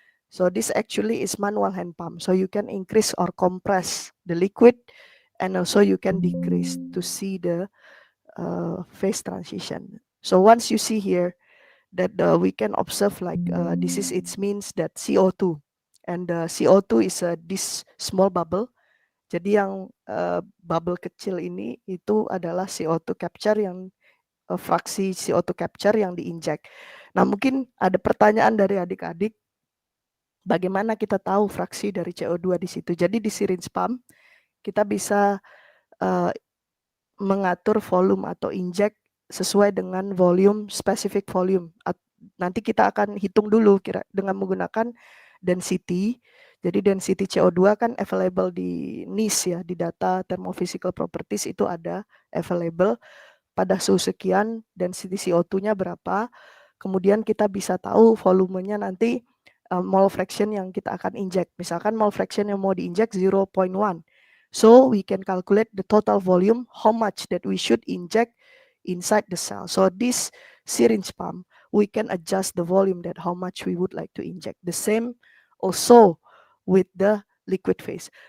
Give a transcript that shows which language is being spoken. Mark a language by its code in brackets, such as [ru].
[en] So this actually is manual hand pump. So you can increase or compress the liquid, and also you can decrease to see the phase transition. So once you see here that we can observe like this is, it means that CO2, and CO2 is this small bubble. [id] Jadi yang bubble kecil ini itu adalah CO2 capture, yang fraksi CO2 capture yang diinjek. Nah, mungkin ada pertanyaan dari adik-adik, bagaimana kita tahu fraksi dari CO2 di situ? Jadi di syringe pump kita bisa mengatur volume atau inject sesuai dengan volume, specific volume. Nanti kita akan hitung dulu dengan menggunakan density. Jadi density CO2 kan available di NIS ya, di data thermophysical properties itu ada available pada suhu sekian, density CO2-nya berapa. Kemudian kita bisa tahu volumenya nanti mole fraction yang kita akan inject. Misalkan mole fraction yang mau diinject 0.1. [en] So we can calculate the total volume, how much that we should inject inside the cell. So this syringe pump, we can adjust the volume that how much we would like to inject. The same also with the liquid phase.